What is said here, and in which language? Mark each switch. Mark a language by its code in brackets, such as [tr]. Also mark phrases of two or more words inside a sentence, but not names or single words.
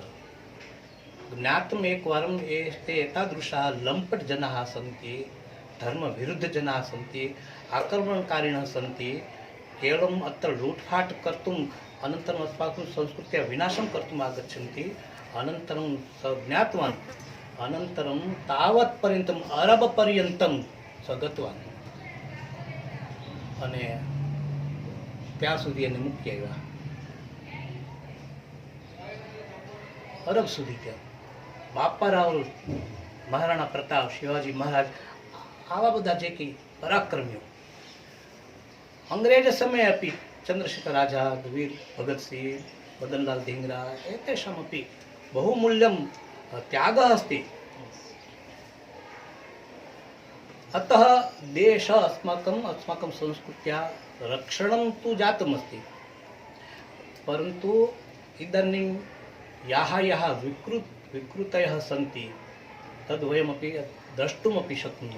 [sa] ज्ञातम् एकवारं ते एतादृशाः लम्पट् जनाः सन्ति, धर्मविरुद्धजनाः सन्ति, आक्रमणकारिणः सन्ति, केवलम् अत्र लूट्फाट् कर्तुम् अनन्तरम् अस्माकं संस्कृत्याः विनाशं कर्तुम् आगच्छन्ति। अनन्तरं स ज्ञातवान्, अनन्तरं तावत्पर्यन्तम् अरबपर्यन्तं स गतवान् [gu] અને ત્યાં સુધી એને મૂકી આવ્યા, અરબ સુધી ત્યાં। બાપા રાવલ, મહારાણા પ્રતાપ, શિવાજી મહારાજ, આવા બધા જે કંઈ પરાક્રમીઓ અંગ્રેજ સમયે [sa] अपि चंद्रशेखर आजाद, वीर भगत सिंह, मदनलाल धिंगरा एतेषामपि बहुमूल्यं त्यागः अस्ति। अतः देश अस्माकं संस्कृत्याः रक्षणं तु जातमस्ति, परन्तु इदानीं याः विकृतयः सन्ति तद्वयमपि द्रष्टुमपि शक्नुमः।